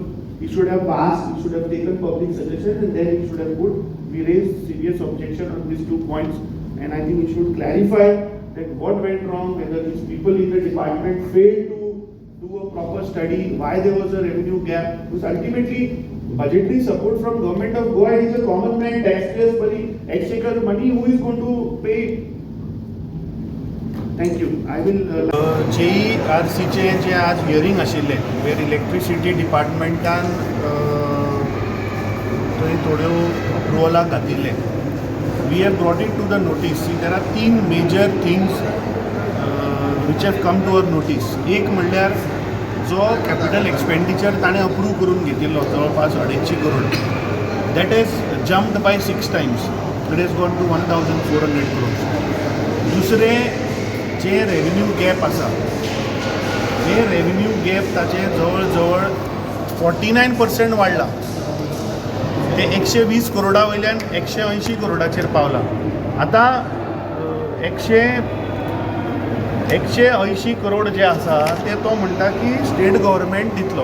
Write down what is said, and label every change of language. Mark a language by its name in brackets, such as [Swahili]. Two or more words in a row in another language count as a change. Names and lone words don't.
[English] He should have asked, he should have taken public suggestions, and then he should have put, we raised serious objection on these 2 points, and I think he should clarify that what went wrong, whether these people in the department failed to do a proper study, why there was a revenue gap, because ultimately budgetary support from government of Goa is a common man, taxpayers' money, exchequer money, who is going to pay it? Thank you. I will. [Konkani] JERCचे जे आज हियरिंग आशिल्ले, वेर [English] electricity departmentan [Konkani] थंय थोड्यो अप्रुवलाक घातिल्ले. [English] We have brought it to the notice. See, there are 3 major things which have come to our notice. [Konkani] एक म्हणल्यार जो [English] capital expenditure [Konkani] ताणें अप्रूव करून घेतिल्लो जवळपास 250 करोड, [English] that has jumped by 6 times. It has gone to 1,400 crores. [Konkani] दुसरें जे [English] revenue gap [Konkani] आसा, हे [English] revenue gap [Konkani] ताचे जवळ जवळ 49% वाडला. ते 120 करोडा वयल्यान 180 करोडाचेर पावला. आतां 180 करोड जे आसा ते तो म्हणटा की [English] state government [Konkani] दितलो.